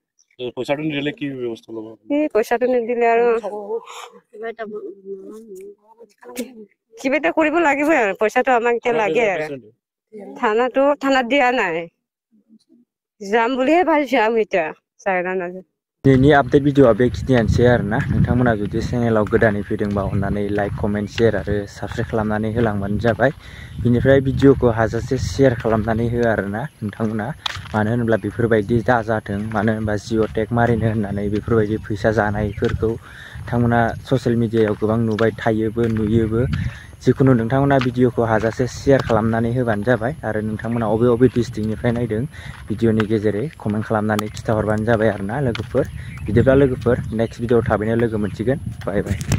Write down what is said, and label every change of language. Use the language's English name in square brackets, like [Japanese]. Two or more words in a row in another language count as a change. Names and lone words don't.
[Assamese] পইচাটো নিদিলে কি ব্যৱস্থা ল'ব এই পইচাটো নিদিলে আৰু কিবা এটা কৰিব লাগিবই আৰু পইচাটো আমাক এতিয়া লাগে আৰু থানাত দিয়া নাই যাম বুলিহে ভাবিছো আমি এতিয়া চাইना नाजां [Bodo] दिनैनि आपडेट भिडिअआ बेखिनियानोसै आरोना नोंथांमोना जुदि चेनेलाव गोदानै फैदोंबा अननानै [English] like comment share [Bodo] आरो साबस्क्राइब खालामनानै होलांबानो जाबाय बिनिफ्राय भिडिअखौ हाजासे शेयार खालामनानै हो आरोना नोंथांमोना मानो होनोब्ला बेफोरबायदि दाजाथों मानो होनबा जिअ'टेक मारिनो होननानै बेफोरबायदि फैसा जानायफोरखौ नोंथांमोना ससियेल मिडियायाव गोबां नुबाय थायोबो नुयोबो जिखुनु नोंथांमोना भिडिअखौ हाजासे शेयार खालामनानै होबानो जाबाय आरो नोंथांमोना अबे डिस्ट्रिक्टनिफ्राय नायदों भिडिअनि गेजेरै कमेन्ट खालामनानै खिथाहरबानो जाबाय आरोना लोगोफोर बिदिब्ला लोगोफोर नेक्स्ट भिडिअ थाबैनो लोगो मोनसिगोन [English] bye bye